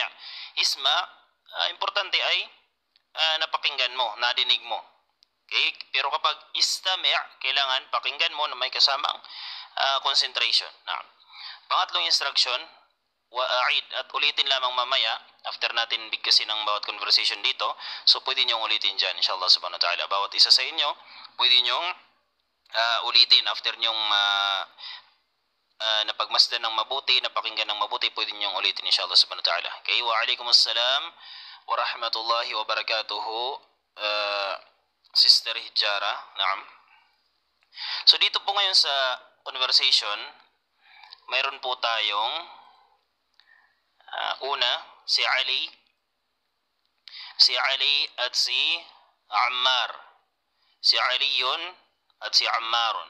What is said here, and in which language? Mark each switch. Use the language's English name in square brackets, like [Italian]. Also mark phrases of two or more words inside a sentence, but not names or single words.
[Filipino] Isma', importante ay napakinggan mo, nadinig mo. Okay? Pero kapag istami', kailangan pakinggan mo na may kasamang concentration. Naam. Pangatlong instruction, wa'id, at ulitin lamang mamaya after natin bigkasin ng bawat conversation dito. So pwede nyo ulitin dyan, [Arabic] إن شاء الله سبحانه وتعالى. [Filipino] Bawat isa sa inyo, pwede nyo ulitin after nyong napagmasdan ng mabuti, napakinggan ng mabuti, pwede nyong ulitin [Arabic] إن شاء الله سبحانه وتعالى. Okay, وعليكم السلام ورحمة الله وبركاته, Sister Hijara. [Filipino] Naam. So dito po ngayon sa conversation, mayroon po tayong una, si Ali at si Ammar. Si Ali yun at si Ammarun.